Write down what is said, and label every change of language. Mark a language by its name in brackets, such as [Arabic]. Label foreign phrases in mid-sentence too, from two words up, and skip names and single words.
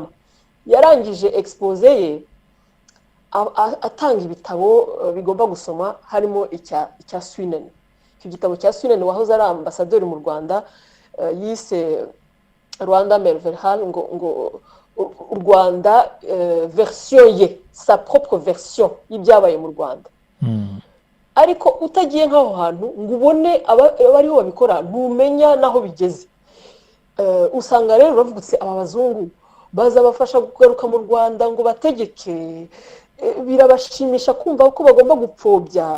[Kinyarwanda] Yarangije expose ye atanga ibitabo bigomba gusoma, harimo icya Swinen. Icyo gitabo cya Swinen wahoze ari ambassadeur mu Rwanda, yise Rwanda Merveille, ngo u Rwanda version ye, [French] sa propre version [Kinyarwanda] y'ibyabaye mu Rwanda. Ariko utagiye nk'aho hantu ngo ubone abariho babikora, ntumenya naho bigeze. Usanga rero bavugutse aba bazungu baza bafasha kugaruka mu Rwanda ngo bategeke. Birabashimisha kumva ko bagomba gupfobya.